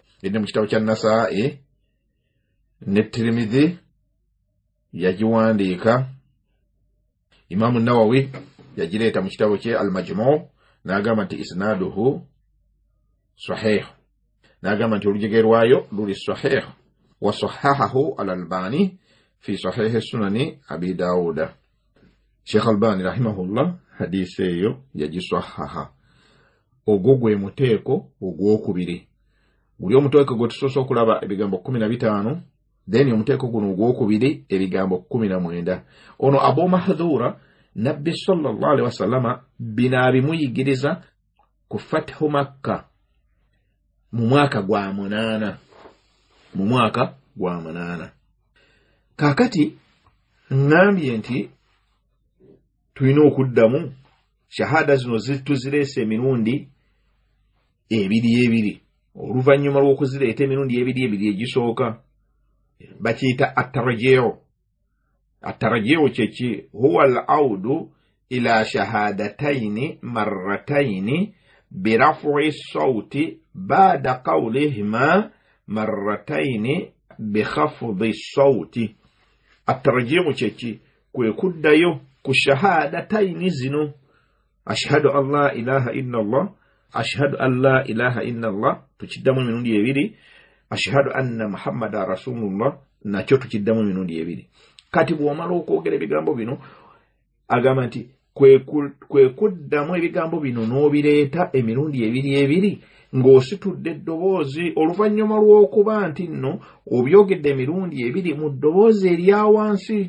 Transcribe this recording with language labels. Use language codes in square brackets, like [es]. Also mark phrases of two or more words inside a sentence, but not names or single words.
[lg] Eri mu kitabo kya Nasa'i ne Tirmidhi yagiwandiika. Imam Nawawi yagireeta mu kitabo kye Al-Majmu' n'agamba nti [ar] إسناده صحيح, [lg] n'agamba nti olujege lwayo luli sahih [ar] وصححه الألباني في صحيح سنن أبي داود. [lg] Sheikh Albani rahimahullah hadisi eyo yagisahaha. Ogwo gwe muteeko ogwokubiri. Buli omuteeko gwe tusoose okulaba ebigambo 15, then omuteeko guno ogwokubiri ebigambo 19. Ono Abu Mahdhura Nabbi [ar] صلى الله عليه وسلم [lg] binabimuyigiriza ku Fathu Makkah mu mwaka gwa 8. Kakati ngambye nti tulina okuddamu shahada zino zituzireese emirundi ebiri. Oluvannyuma lw'okuzireeta emirundi ebiri egisooka bakiyita atarajiyo kyeki [ar] هو العود إلى الشهادتين مرتين برفع الصوت بعد قولهما مرتين بخفض الصوت. [lg] Atarajiyo kyeki kwe kuddayo ku shahadataini zino, [ar] أشهد أن لا إله إلا الله، أشهد أن لا إله إلا الله [lg] tukiddamu emirundi ebiri, [ar] أشهد أن محمدا رسول الله [lg] nakyo tukiddamu emirundi ebiri. Kati bw'omala okwogera ebigambo bino agamba nti kwe kuddamu ebigambo bino n'obireeta emirundi ebiri ng'ositudde eddoboozi oluvannyuma lw'okuba nti nno obyogedde emirundi ebiri mu ddoboozi erya wansi.